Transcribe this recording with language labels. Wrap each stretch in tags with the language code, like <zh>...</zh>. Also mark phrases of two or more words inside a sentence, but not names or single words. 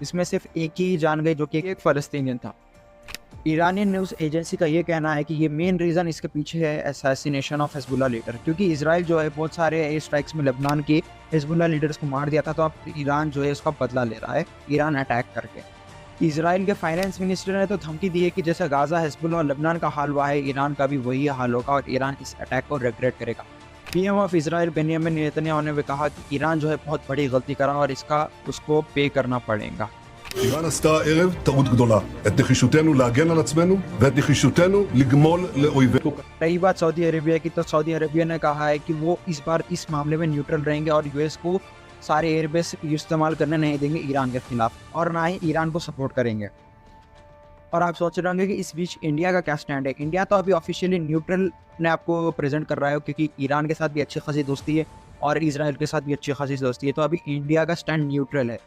<hi>इसमें सिर्फ एक ही जान गई, जो कि एक फ़लस्तीनियन था।</hi> <en>Iranian news agency</en> <hi>का ये कहना है कि ये</hi> <en>main reason</en> <hi>इसके पीछे है</hi> <en>assassination of Hezbollah leader,</en> <hi>क्योंकि इजराइल जो है बहुत सारे</hi> <en>air strikes</en> <hi>में लेबनान के</hi> <en>Hezbollah leaders</en> <hi>को मार दिया था, तो अब ईरान जो है उसका बदला ले रहा है ईरान अटैक करके। इजराइल के</hi> <en>finance minister</en> <hi>ने तो धमकी दी है कि जैसे गाज़ा, हिजबुल्लाह और लेबनान का हाल हुआ है, ईरान का भी वही हाल होगा और ईरान इस अटैक को रिग्रेट करेगा।</hi> <en>PM of Israel</en> <hi>बेंयामिन नेतन्याहू ने भी कहा कि ईरान जो है बहुत बड़ी गलती करा और इसका उसको पे करना पड़ेगा।</hi> <he>איראן עשתה הערב טעות גדולה. את נחישותנו להגן על עצמנו ואת נחישותנו לגמול לאויבינו.</he> <hi>रही बात सऊदी अरेबिया की, तो सऊदी अरेबिया ने कहा है कि वो इस बार इस मामले में न्यूट्रल रहेंगे और US को सारे एयरबेस इस्तेमाल करने नहीं देंगे ईरान के खिलाफ, और ना ही ईरान को सपोर्ट करेंगे। और आप सोच रहे होंगे कि इस बीच इंडिया का क्या स्टैंड है। इंडिया तो अभी</hi> <en>officially neutral</en> <hi>ने आपको प्रेजेंट कर रहा है, क्योंकि ईरान के साथ भी अच्छी खासी दोस्ती है और इजराइल के साथ भी अच्छी खासी दोस्ती है, तो अभी इंडिया का स्टैंड न्यूट्रल है।</hi>